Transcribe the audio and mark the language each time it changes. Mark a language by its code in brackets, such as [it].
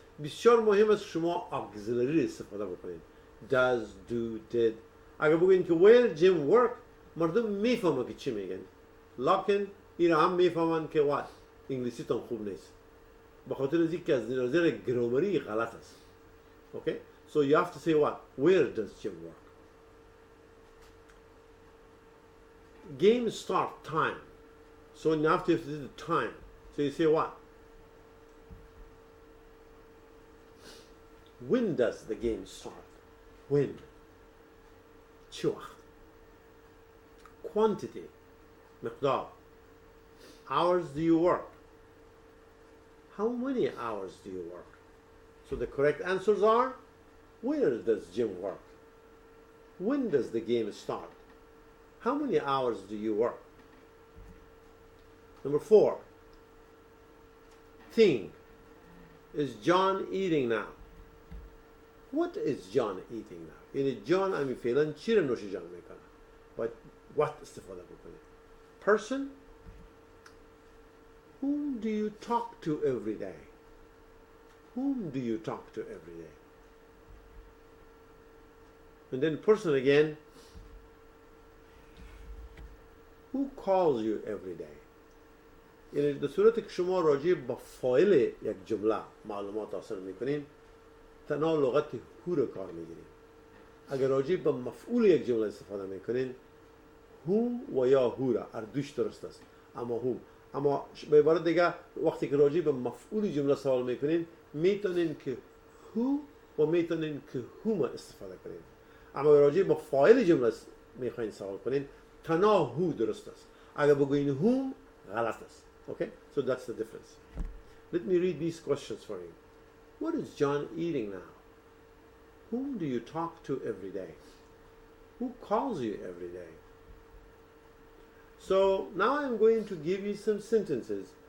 [fa] بسیار مهم است شما auxiliary استفاده بکنید. [en] Does, do, did. [fa] اگر بگوین که [en] where Jim work [fa] مردم میفهمن که چی میگن. لکن این هم میفهمن که what انگلیسی تان خوب نیست. به خاطر از اینکه از نظر گرامری غلط است. [en] Okay? So you have to say what? Where does Jim work? game start time. So now you have to do the time. So you say what? When does the game start? When? [fa] چه وقت? [en] Quantity. [fa] مقدار. [en] Hours do you work? How many hours do you work? So the correct answers are, where does Jim work? When does the game start? How many hours do you work? Number 4. Thing. Is John eating now? What is John eating now? [fa] یعنی John امی فعلا چی رو نوش جان میکنه؟ باید what استفاده بکنه. [en] Person. Whom do you talk to every day? Whom do you talk to every day? And then person again. Who calls you every day? [fa] یعنی در صورتی که شما راجع با فاعل یک جمله معلومات حاصل میکنین تنها لغت هو رو کار میگیرین. اگر راجع به مفعول یک جمله استفاده میکنین whom و یا who را هر دوش درست است. اما به عبارت دیگه وقتی که راجع به مفعول جمله سوال میکنین میتونین که who و میتونین که whom استفاده کنین. اما راجع به فاعل جمله میخواین سوال کنین تنها who درست است. اگر بگوین whom غلط است. [en] Okay, so that's the difference. Let me read these questions for you. What is John eating now? Whom do you talk to every day? Who calls you every day? So now I'm going to give you some sentences.